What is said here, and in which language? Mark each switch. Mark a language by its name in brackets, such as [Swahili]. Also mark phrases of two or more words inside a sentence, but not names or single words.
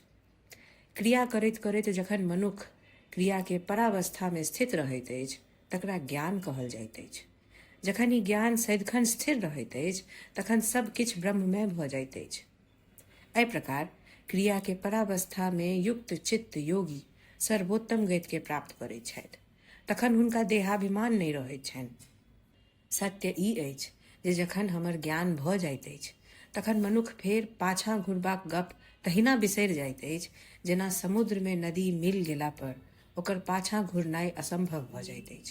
[Maithili] क्रिया करैत करैत जखन मनुख क्रिया के परावस्था में स्थित रहैत अछि तकरा ज्ञान कहल जाइत अछि। जखन ई ज्ञान सदिखन स्थिर रहैत अछि तखन सब किछु ब्रह्ममय भऽ जाइत अछि। एहि प्रकार क्रिया के परावस्था में युक्त चित्त योगी सर्वोत्तम गति के प्राप्त करैत छथि। तखन हुनका देहाभिमान नहि रहैत छनि। सत्य ई अछि जे जखन हमर ज्ञान भऽ जाइत अछि तखन मनुख फेर पाछाँ घुरबाक गप तहिना बिसरि जाइत अछि जेना समुद्र में नदी मिल गेला पर ओकर पाछाँ घुरनाइ असंभव भऽ जाइत अछि।